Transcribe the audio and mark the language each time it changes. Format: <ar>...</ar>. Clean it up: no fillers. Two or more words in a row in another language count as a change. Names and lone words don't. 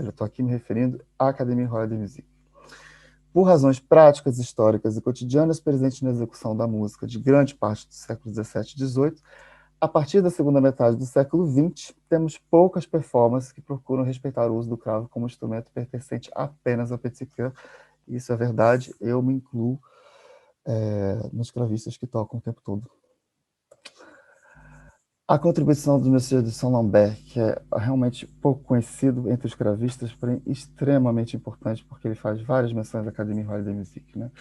<pt>Eu estou aqui me referindo à Académie Royale de Musique. Por razões práticas, históricas e cotidianas presentes na execução da música de grande parte do século XVII e XVIII, a partir da segunda metade do século XX, temos poucas performances que procuram respeitar o uso do cravo como instrumento pertencente apenas ao</pt> <fr>petit cœur.</fr> <pt>Isso é verdade, eu me incluo nos cravistas que tocam o tempo todo. A contribuição do Monsieur de Saint-Lambert, que é realmente pouco conhecido entre os cravistas, porém extremamente importante, porque ele faz várias menções à Académie Royale de Musique, né?</pt>